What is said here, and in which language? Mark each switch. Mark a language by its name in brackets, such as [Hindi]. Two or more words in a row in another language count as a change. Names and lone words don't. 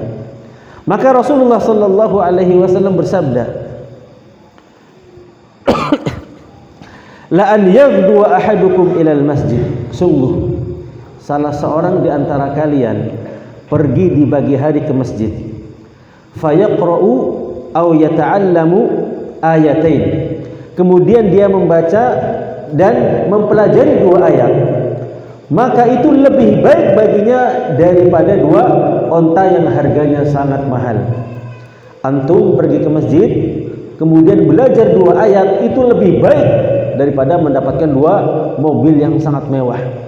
[Indonesian] Maka Rasulullah [Arabic] صلى الله عليه وسلم [Indonesian] bersabda, [Arabic] لأن يغدو أحدكم إلى [Indonesian] masjid, sungguh salah seorang di antara kalian pergi di pagi hari ke masjid, [Arabic] فيقرأ أو يتعلم آيتين, [Indonesian] kemudian dia membaca dan mempelajari dua ayat, maka itu lebih baik baginya daripada dua onta yang harganya sangat mahal. Antum pergi ke masjid kemudian belajar dua ayat, itu lebih baik daripada mendapatkan dua mobil yang sangat mewah.